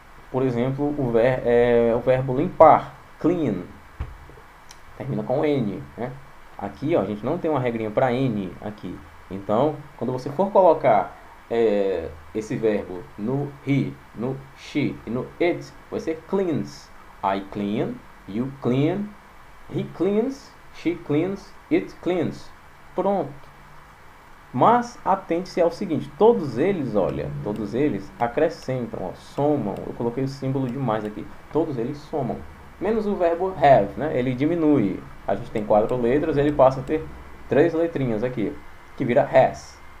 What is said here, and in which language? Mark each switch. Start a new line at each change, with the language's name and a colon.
Portuguese: Por exemplo, o verbo limpar, clean, termina com N, né? Aqui, ó, a gente não tem uma regrinha para N aqui. Então, quando você for colocar esse verbo no he, no she e no it, vai ser cleans.
English: I clean, you clean, he cleans, she cleans, it cleans.
Portuguese: Pronto. Mas atente-se ao seguinte, todos eles, olha, todos eles acrescentam, ó, somam. Eu coloquei o símbolo demais aqui. Todos eles somam. Menos o verbo have, né? Ele diminui. A gente tem 4 letras, ele passa a ter 3 letrinhas aqui, que vira has.